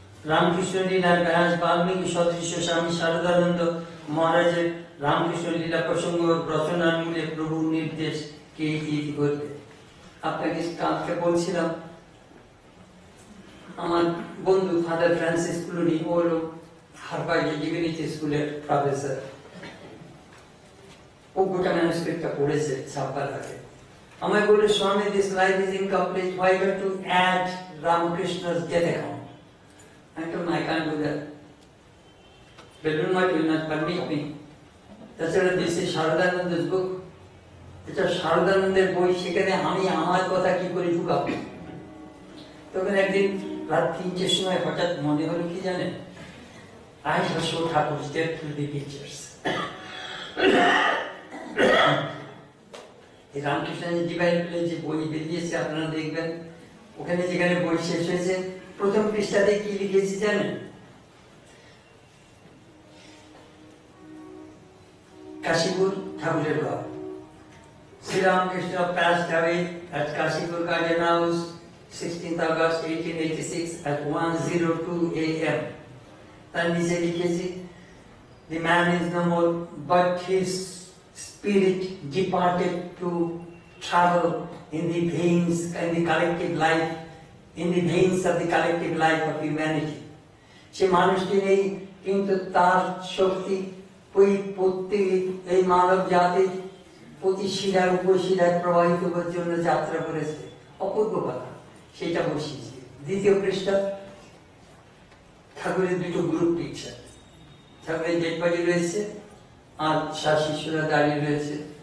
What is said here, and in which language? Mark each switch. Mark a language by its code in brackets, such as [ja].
[bn] রামকৃষ্ণ লীলার ব্যাস বাল্মীকি সদৃশ্য স্বামী শারদানন্দ মহারাজের রামকৃষ্ণ লীলা প্রসঙ্গ রচনার মূলে প্রভুর নির্দেশ কে কি করবে। আপনাকে কালকে বলছিলাম, আমার বন্ধু ফাদার ফ্রান্সিস ক্লুনি, ও হলো হার্ভার্ড ডিভিনিটি স্কুলের প্রফেসর। ও গোটা ম্যানুস্ক্রিপ্টটা পড়েছে ছাপার আগে। আমায় বলল, [en] Swami this life is incomplete, why you have to add Ramakrishna's death account? I told him I can't do that. Bellunath will not permit me. [bn] তাছাড়া [en] this is শারদানন্দের book, [bn] এটা শারদানন্দের বই, সেখানে আমি আমার কথা কি করে ঢুকাবো? তখন একদিন রাত 3টের সময় হঠাৎ মনে হলো কি জানেন, [en] I shall show Thakur's death through the pictures. [bn] রামকৃষ্ণের ডিভাইন প্লে যে বই বেরিয়েছে আপনারা দেখবেন, ওখানে যেখানে বই শেষ হয়েছে প্রথম পৃষ্ঠাতে কি লিখেছি জানেন, কাশীপুর ঠাকুরের ঘর। [en] Sri Ramakrishna passed away at Kashipur Garden House 16th August 1886 at 1:02 a.m. [bn] তার নিচে লিখেছি, [en] the man is no more, but his spirit departed to travel in the veins, in the collective life, in the veins of the collective life of humanity. [bn] সে মানুষটি নেই, কিন্তু তার শক্তি ওই প্রত্যেক এই মানব জাতির প্রতি শিরার উপশিরায় প্রবাহিত করার জন্য যাত্রা করেছে। অপূর্ব কথা, সেটা বসিয়েছে। দ্বিতীয় পৃষ্ঠা ঠাকুরের দুটো গ্রুপ পিকচার, ঠাকুরের ডেড বডি রয়েছে আর সার শিশুরা দাঁড়িয়ে রয়েছে।